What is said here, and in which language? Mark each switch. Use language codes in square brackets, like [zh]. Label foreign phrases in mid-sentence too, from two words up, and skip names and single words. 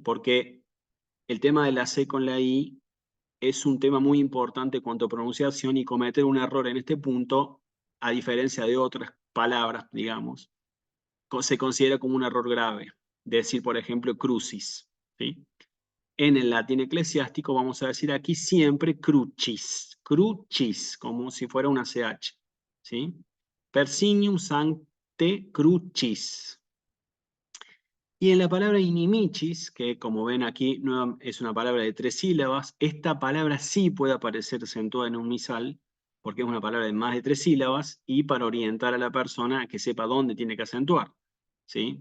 [es] Porque el tema de la C con la I es un tema muy importante en cuanto a pronunciación, y cometer un error en este punto, a diferencia de otras palabras, digamos, se considera como un error grave. Decir, por ejemplo, crucis, ¿sí? En el latín eclesiástico vamos a decir aquí siempre crucis, crucis, como si fuera una CH, ¿sí? [la] Persinium sancte crucis. [es] Y en la palabra inimicis, que como ven aquí es una palabra de 3 sílabas, esta palabra sí puede aparecer acentuada en un misal, porque es una palabra de más de 3 sílabas, y para orientar a la persona a que sepa dónde tiene que acentuar, ¿sí?